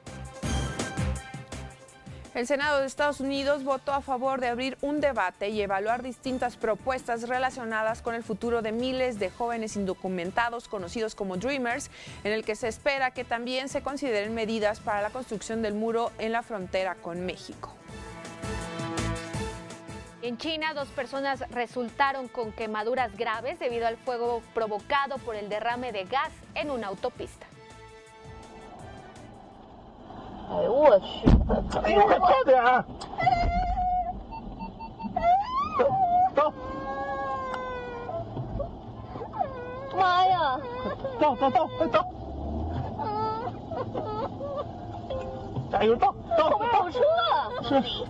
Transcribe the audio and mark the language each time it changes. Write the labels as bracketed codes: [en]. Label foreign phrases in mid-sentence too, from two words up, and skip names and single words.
[es] El Senado de Estados Unidos votó a favor de abrir un debate y evaluar distintas propuestas relacionadas con el futuro de miles de jóvenes indocumentados conocidos como Dreamers, en el que se espera que también se consideren medidas para la construcción del muro en la frontera con México. En China, 2 personas resultaron con quemaduras graves debido al fuego provocado por el derrame de gas en una autopista. [zh] 哎呦我去！哎呦快点儿！走！妈呀！走！快走！加油！走！后面有车！是。